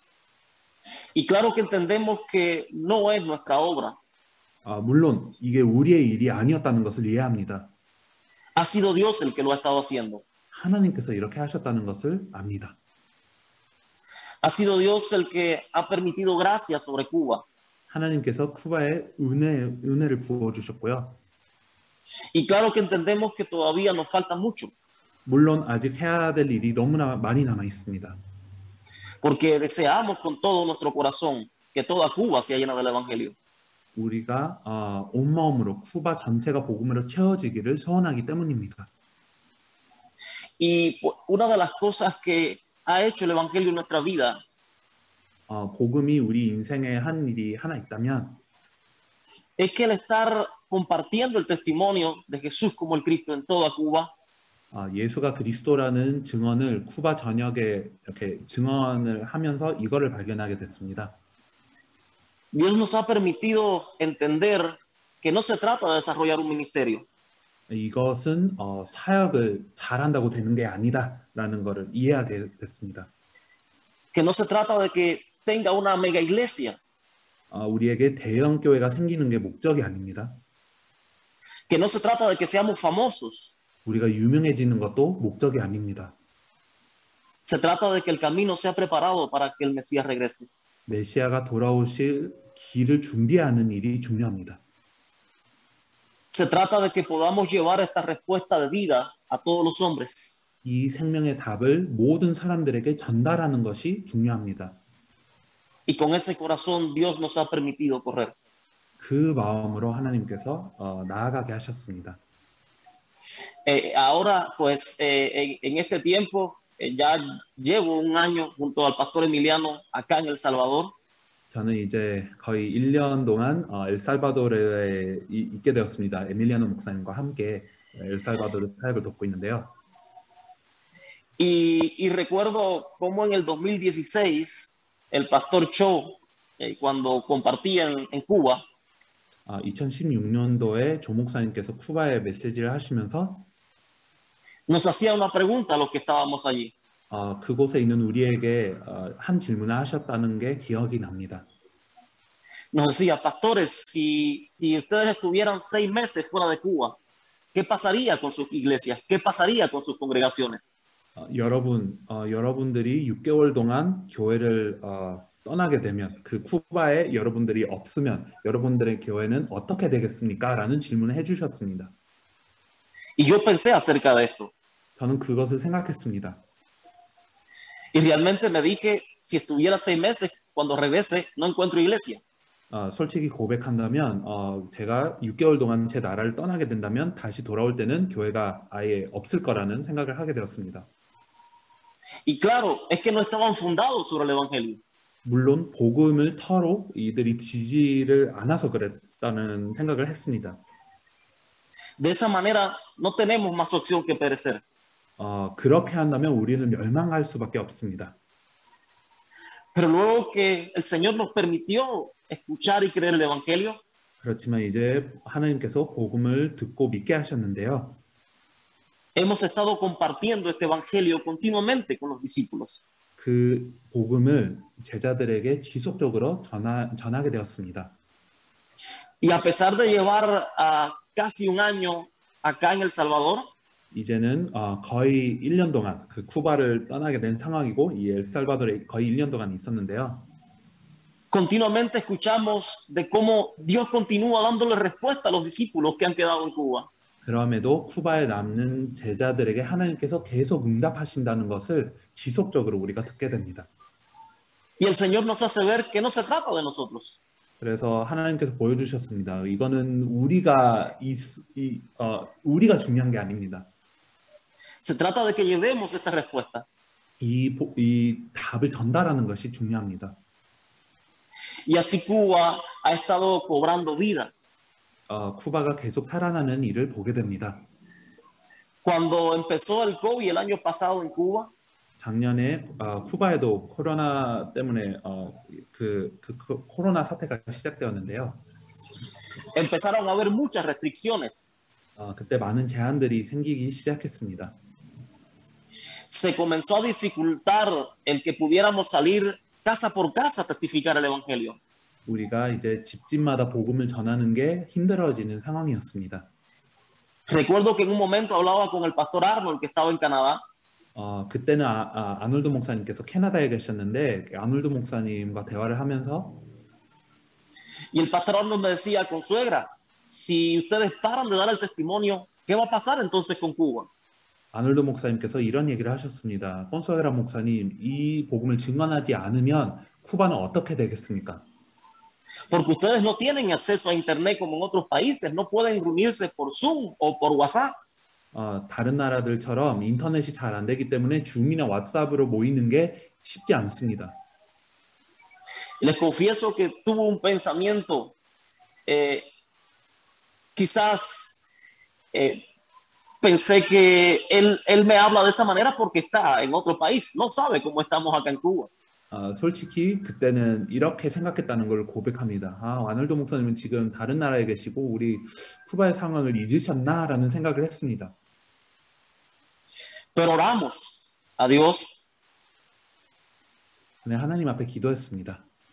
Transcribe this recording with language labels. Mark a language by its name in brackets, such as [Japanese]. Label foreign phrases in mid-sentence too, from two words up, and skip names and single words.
[Spanish] Y claro que entendemos que no es nuestra obra. [Korean] 물론 이게 우리의 일이 아니었다는 것을 이해합니다. [Spanish] Ha sido Dios el que lo ha estado haciendo. [Korean] 하나님께서 이렇게 하셨다는 것을 압니다. [Spanish] Ha sido Dios el que ha permitido gracia sobre Cuba. [Korean] 하나님께서 쿠바에 은혜를 부어 주셨고요. [Spanish] Y claro que entendemos que todavía nos falta mucho. [Korean] 물론 아직 해야 될 일이 너무나 많이 남아 있습니다. [Spanish] Porque deseamos con todo nuestro corazón que toda Cuba sea llena del Evangelio. [Korean] 우리가 온 마음으로 쿠바 전체가 복음으로 채워지기를 소원하기 때문입니다. [Spanish] Y una de las cosas que ha hecho el Evangelio en nuestra vida [Korean] 복음이 우리 인생에 한 일이 하나 있다면 [Spanish] es que el estar compartiendo el testimonio de Jesús como el Cristo en toda Cuba, [Korean] 예수가 그리스도라는 증언을 쿠바 전역에 이렇게 증언을 하면서 이거를 발견하게 됐습니다. [Spanish] Dios nos ha permitido entender que no se trata de desarrollar un ministerio, [Korean] 이것은 사역을 잘한다고 되는 게 아니다라는 것을 이해하게 됐습니다. [Spanish] que no se trata de que tenga una mega iglesia, [Korean] 우리에게 대형 교회가 생기는 게 목적이 아닙니다. [Spanish] que no se trata de que seamos famosos, [Korean] 우리가 유명해지는 것도 목적이 아닙니다. [Spanish] se trata de que el camino sea preparado para que el Mesías regrese. [Korean] 메시아가 돌아오실 길을 준비하는 일이 중요합니다. [Spanish] Se trata de que podamos llevar esta respuesta de vida a todos los hombres. [Korean] 이 생명의 답을 모든 사람들에게 전달하는 것이 중요합니다. [Spanish] Y con ese corazón Dios nos ha permitido correr. [Korean] 그 마음으로 하나님께서 나아가게 하셨습니다. [Spanish] Ahora, pues, en este tiempo, ya llevo un año junto al pastor Emiliano acá en El Salvador. [Korean] 저는 이제 거의 1년 동안 엘살바도르에 있게 되었습니다. 에밀리아노 목사님과 함께 엘살바도르 사역을 돕고 있는데요. [Spanish] Y recuerdo cómo en el 2016 el pastor Cho, cuando compartía en Cuba, [Korean] 2016년도에 조 목사님께서 쿠바에 메시지를 하시면서 [Spanish] nos hacía una pregunta a los que estábamos allí. [Korean] 그곳에 있는 우리에게 한 질문을 하셨다는 게 기억이 납니다. [Spanish] Nos decía, pastores, si ustedes estuvieran 6 meses fuera de Cuba, ¿qué pasaría con sus iglesias? ¿Qué pasaría con sus congregaciones? [Korean] 여러분들이 6개월 동안 교회를 떠나게 되면 그 쿠바에 여러분들이 없으면 여러분들의 교회는 어떻게 되겠습니까? 라는 질문을 해주셨습니다. [Spanish] Y yo pensé acerca de esto. [Korean] 저는 그것을 생각했습니다. [Spanish] Y realmente me dije, si estuviera 6 meses, cuando regrese, no encuentro iglesia. [Korean] 솔직히 고백한다면 제가 6개월 동안 제 나라를 떠나게 된다면 다시 돌아올 때는 교회가 아예 없을 거라는 생각을 하게 되었습니다. [Spanish] Y claro, es que no estaban fundados sobre el evangelio. [Korean] 물론 복음을 터로 이들이 지지를 않아서 그랬다는 생각을 했습니다. [Spanish] De esa manera no tenemos más opción que perecer. [Korean] 그렇게 한다면 우리는 멸망할 수밖에 없습니다. [Spanish] Pero luego que el Señor nos permitió escuchar y creer el evangelio, [Korean] 그렇지만 이제 하나님께서 복음을 듣고 믿게 하셨는데요. [Spanish] hemos estado compartiendo este evangelio continuamente con los discípulos. [Korean] 그 복음을 제자들에게 지속적으로 전하게 되었습니다. [Spanish] Y a pesar de llevar casi un año acá en El Salvador, [Korean] 이제는 거의 1년 동안 그 쿠바를 떠나게 된 상황이고 이 엘살바도르에 거의 1년 동안 있었는데요. [Spanish] continuamente escuchamos de cómo Dios continúa dándole respuesta a los discípulos que han quedado en Cuba. [Korean] 그럼에도 쿠바에 남는 제자들에게 하나님께서 계속 응답하신다는 것을 지속적으로 우리가 듣게 됩니다. [Spanish] Y el Señor nos hace ver que no se trata de nosotros. [Korean] 그래서 하나님께서 보여주셨습니다. 이거는 우리가 중요한 게 아닙니다. [Spanish] Se trata de que llevemos esta respuesta. [Korean] 이 답을 전달하는 것이 중요합니다. [Spanish] Y así Cuba ha estado cobrando vida. [Korean] 쿠바가 계속 살아나는 일을 보게 됩니다. [Spanish] Cuando empezó el COVID el año pasado en Cuba, [Korean] 작년에 쿠바에도 코로나 때문에 코로나 사태가 시작되었는데요. [Spanish] empezaron a haber muchas restricciones. [Korean] 그때 많은 제한들이 생기기 시작했습니다. [Spanish] Se comenzó a dificultar el que pudiéramos salir casa por casa a testificar el evangelio. [Korean] 우리가 이제 집집마다 복음을 전하는 게 힘들어지는 상황이었습니다. [Spanish] Recuerdo que en un momento hablaba con el pastor Arnold que estaba en Canadá. [Korean] 그때는 아놀드 목사님께서 캐나다에 계셨는데 아놀드 목사님과 대화를 하면서 [Spanish] Y el pastor Arnold me decía, consuegra, si ustedes paran de dar el testimonio, ¿qué va a pasar entonces con Cuba? [Korean] 아놀드 목사님께서 이런 얘기를 하셨습니다. 콘소에라 목사님, 이 복음을 증언하지 않으면 쿠바는 어떻게 되겠습니까? [Spanish] Porque ustedes no tienen acceso a internet como en otros países, no pueden reunirse por Zoom o por WhatsApp. [Korean] 다른 나라들처럼 인터넷이 잘 안 되기 때문에 줌이나 왓츠앱으로 모이는 게 쉽지 않습니다. [Spanish] Les confieso que tuve un pensamiento eh, quizás pensé que él me habla de esa manera porque está en otro país, no sabe cómo estamos acá en Cuba. [Korean] 솔직히 그때는 이렇게 생각했다는 걸 고백합니다. 아놀드 목사님은 지금 다른 나라에 계시고 우리 쿠바의 상황을 잊으셨나라는 생각을 했습니다. [Spanish] Pero oramos a Dios [Korean] 근데 하나님 앞에 기도했습니다.